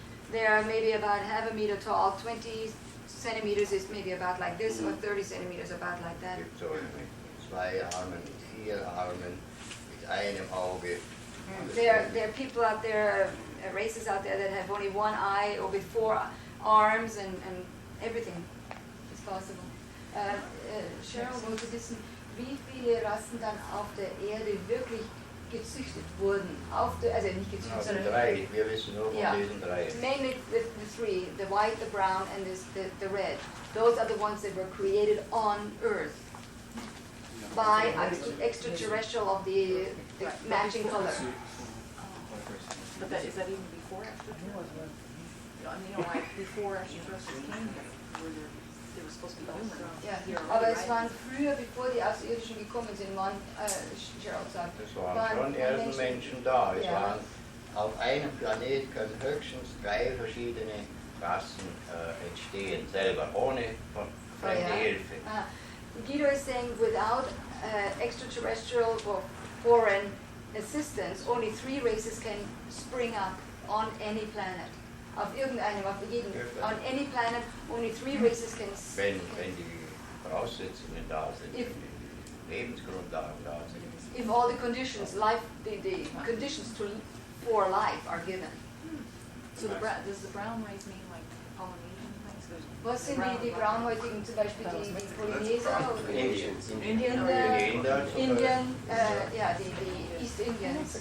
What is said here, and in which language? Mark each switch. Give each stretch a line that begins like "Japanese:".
English: they are maybe about half a meter tall. 20 centimeters is maybe about like this, or 30 centimeters about like that.
German: Gibt so mit 2 Armen, mit 4 Armen, mit einem Auge.
English: There are people out there, races out there that have only one eye or with 4 arms and everything is possible.
German: Cheryl wollte wissen, wie viele Rassen dann auf der Erde wirklich gezüchtet wurden. Also nicht gezüchtet, Also sondern 3, wir wissen nur von
English: Yeah.
German: diesen 3.
English: mainly the three, the white, the brown, and the red. Those are the ones that were created on Earth by extraterrestrial of the matching color. But is that even before extraterrestrials? I mean, like before extraterrestrials came here, they were supposed to be human.
German: Ja,
English: Here
German: aber
English: already,
German: es waren früher, bevor die Außerirdischen gekommen sind, waren, Gerald sagt, Es waren schon ersten Menschen da. Es waren auf einem Planet können höchstens 3 verschiedene Rassen entstehen, selber, ohne fremde Hilfe.
English: Guido is saying without extraterrestrial or foreign assistance, only 3 races can spring up on any planet.
German: Auf irgendeinem,
English: on any planet, only 3 races can
German: Wenn die Voraussetzungen da sind, wenn die Lebensgrundlagen da sind.
English: if all the conditions, the conditions for life are given. So does the brown race mean like Polynesian things? There's
German: Was sind die Braunhäutigen, zum Beispiel die Polyneser?
English: Indians. Indian, Indian, yeah, the East Indians.